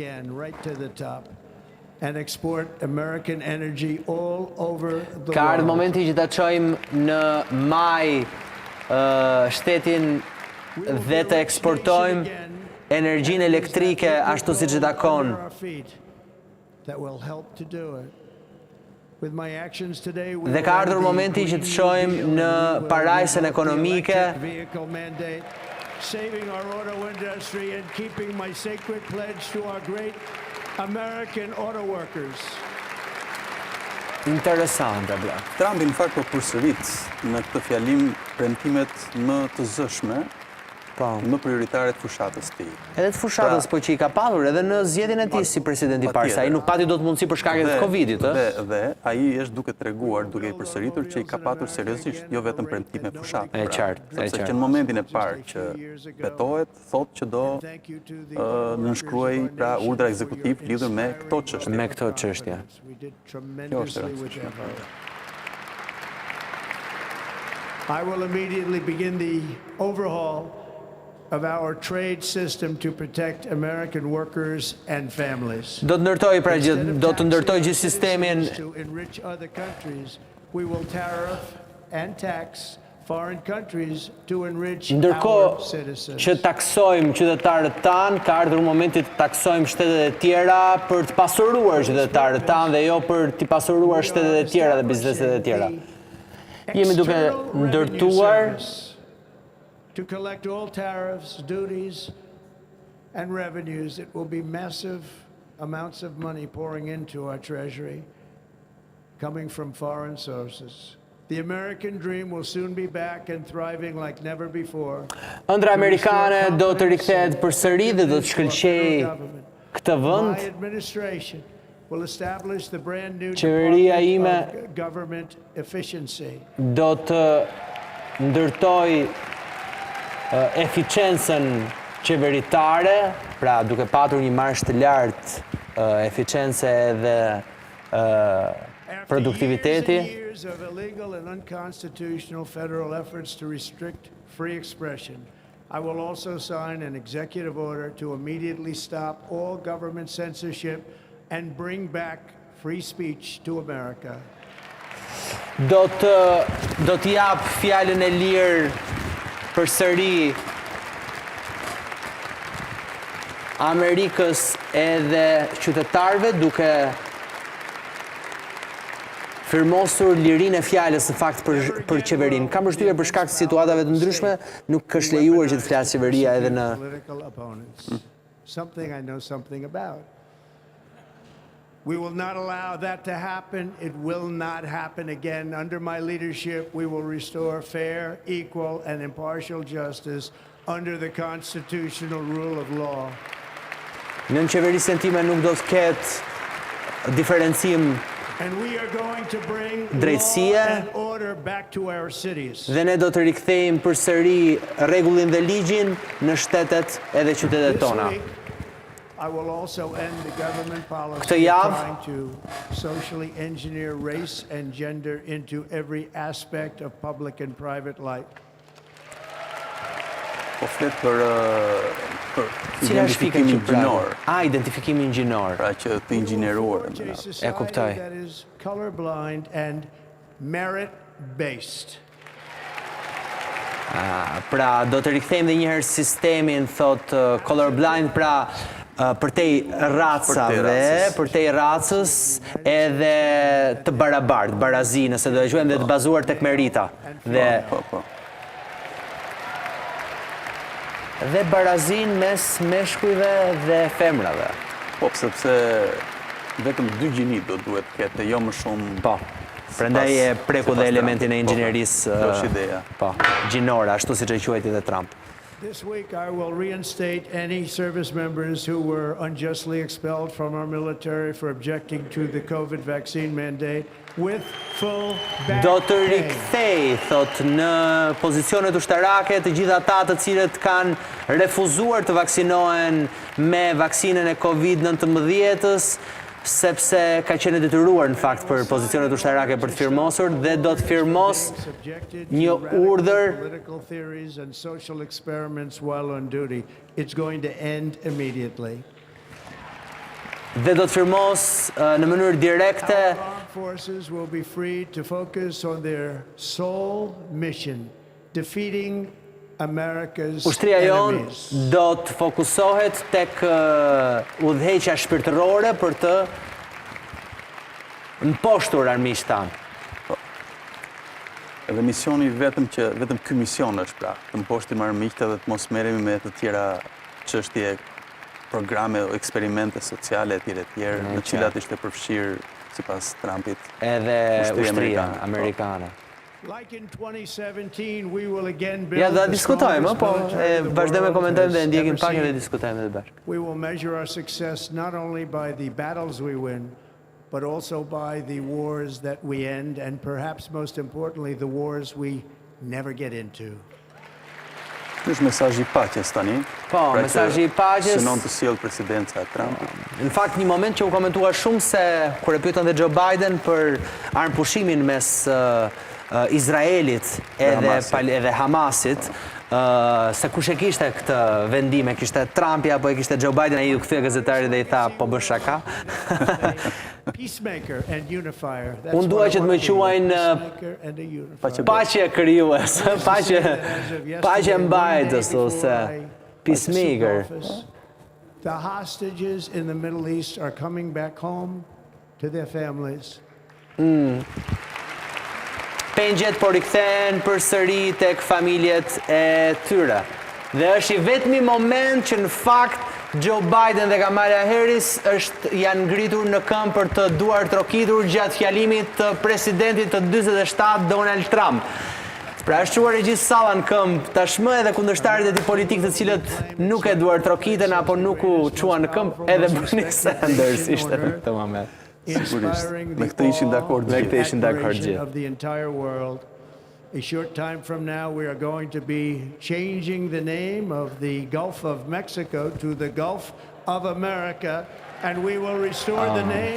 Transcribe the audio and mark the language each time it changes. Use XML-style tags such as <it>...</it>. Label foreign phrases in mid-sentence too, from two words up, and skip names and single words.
<sq>Ka ardhur momenti që ta çojmë në maj shtetin dhe të eksportojmë energjinë elektrike ashtu siç e takon. Dhe ka ardhur momenti që të shojmë në parajsën ekonomike</sq> <en>saving our auto industry and keeping my sacred pledge to our great American auto workers.</en> <sq>Interesante, bla. Trumpi në fakt po përsërit në këtë fjalim premtimet më të zëshme më prioritare të fushatës të tij. Edhe të fushatës, po që i ka patur edhe në zgjedhjen e tij si president i parë, ai nuk pati dot mundësi për shkak të Covidit, ë? Dhe ai është duke treguar, duke i përsëritur që i ka patur seriozisht, jo vetëm premtime fushatë. E qartë, sepse që në momentin e parë që vetohet, thotë që do nënshkruaj pra urdhra ekzekutiv lidhur me këto çështje. Me këto çështje. Kjo është e rëndësishme.</sq> <en>I will immediately begin the overhaul of our trade system to protect American workers and families.</en> <sq>Do të ndërtoj gjithë sistemin.</sq> <en>To enrich other countries, we will tariff and tax foreign countries to enrich our</en> <sq>Ndërkohë</sq> <en>citizens.</en> <sq>që taksojmë qytetarët tanë, ka ardhur momenti të taksojmë shtetet e tjera për të pasuruar qytetarët tanë dhe jo për të pasuruar shtetet e tjera dhe bizneset e tjera. Jemi duke ndërtuar</sq> <en>to collect all tariffs, duties, and revenues. It will be massive amounts of money pouring into our treasury, coming from foreign sources. The American dream will soon be back and thriving like never before.</en> <sq>Ëndra amerikane do të rikthehet përsëri dhe do të shkëlqejë këtë vend.</sq> <en>My administration will establish the brand new</en> <sq>Qeveria ime</sq> <en>Department of Government Efficiency.</en> <sq>do të ndërtoj eficiencën qeveritare, pra duke patur një marrësh të lartë eficience edhe produktiviteti.</sq> <en>After years of illegal and unconstitutional federal efforts to restrict free expression, I will also sign an executive order to immediately stop all government censorship and bring back free speech to America.</en> <sq>Do të jap fjalën e lirë përsëri Amerikës edhe qytetarëve duke firmosur lirinë e fjalës në fakt për qeverinë. Kam përshtypjen për shkak të situatave të ndryshme nuk është lejuar që të flasë qeveria edhe në</sq> <en>Political opponents. Something I know something about. We will not allow that to happen. It will not happen again. Under my leadership, we will restore fair, equal, and impartial justice under the constitutional rule of law.</en> <sq>Në qeverisjen time nuk do të ketë diferencim</sq> <en>And we are going to bring</en> <sq>drejtësie</sq> <en>law and order back to our cities.</en> <sq>dhe ne do të rikthejmë përsëri rregullin dhe ligjin në shtetet edhe qytetet tona.</sq> <en>This week, I will also end the government policy</en> <sq>Këtë javë,</sq> <en>trying to socially engineer race and gender into every aspect of public and private life.</en> <sq>Po flet për Cila është fika që gjinor. Identifikimin gjinor. Pra që të inxhinieruar. E kuptoj.</sq> <en>That is colorblind and merit-based.</en> <sq>Pra do të rikthejmë edhe një herë sistemin thot colorblind, pra përtej racave, përtej racës edhe të barabartë, barazi, nëse do e quajmë, dhe të bazuar tek merita. Dhe barazin mes meshkujve dhe femrave. Po, sepse vetëm 2 gjini do duhet ketë, jo më shumë. Po. Prandaj e preku dhe elementin e inxhinierisë gjinore, ashtu siç e quajti dhe Trump.</sq> <en>This week I will reinstate any service members who were unjustly expelled from our military for objecting to the COVID vaccine mandate with full back</en> <sq>Do të</sq> <en>pay.</en> <sq>rikthej, thot, në pozicionet ushtarake të gjithë ata të cilët kanë refuzuar të vaksinohen me vaksinën e COVID-19-s, sepse ka qenë detyruar në fakt për pozicionet ushtarake për të firmosur dhe do të firmos një urdhër</sq> <en>Political theories and social experiments while on duty. It's going to end immediately.</en> <sq>dhe do të firmos në mënyrë direkte.</sq> <en>Our armed forces will be free to focus on their sole mission, defeating America's</en> <sq>Ushtria jon</sq> <en>enemies.</en> <sq>do të fokusohet tek udhëheqja shpirtërore për të mposhtur armiqtë tanë. Edhe misioni vetëm ky mision është pra, të mposhtim armiqtë dhe të mos merremi me të tjera çështje, programe, eksperimente sociale etj. Në cilat ishte përfshirë sipas Trumpit edhe ushtria amerikane.</sq> <en>Like in 2017, we will again build</en> <sq>Ja, da</sq> <en>the</en> <sq>diskutojmë,</sq> <en>strongest</en> <sq>po</sq> <en>military the</en> <sq>vazhdojmë</sq> <en>world</en> <sq>komentojmë dhe</sq> <en>has</en> <sq>ndjekim</sq> <en>ever</en> <sq>pak edhe</sq> <en>seen.</en> <sq>diskutojmë edhe bashkë.</sq> <en>We will measure our success not only by the battles we win, but also by the wars that we end, and perhaps most importantly, the wars we never get into.</en> <sq>Ky është mesazhi i paqes tani. Po, mesazhi i paqes. Synon të sjell presidenca e Trumpit. Në fakt, një moment që u komentua shumë se kur e pyetën dhe Joe Biden për armëpushimin mes Izraelit edhe Hamasit, se kush e kishte këtë vendim, e kishte Trumpi apo e kishte Joe Biden, ai u kthye gazetarit dhe i tha, po bën shaka. Unë dua që të më quajnë paqe krijues, paqe mbajtës ose peacemaker.</sq> <en>The hostages in the Middle East are coming back home to their families.</en> <sq>Pengjet po rikthehen përsëri tek familjet e tyre. Dhe është i vetmi moment që në fakt Joe Biden dhe Kamala Harris janë ngritur në këmbë për të duar trokitur gjatë fjalimit të presidentit të 47 Donald Trump. Pra është quar e gjithë salla në këmbë, tashmë edhe kundërshtarit e tij politik të cilët nuk e duar trokiten apo nuk u quan në këmbë, edhe Bernie Sanders ishte në këtë moment.</sq> <en>Inspiring the all-out of the entire world. A short time from now, we are going to be changing the name of the Gulf of Mexico to the Gulf of America, and we will restore the name.</en>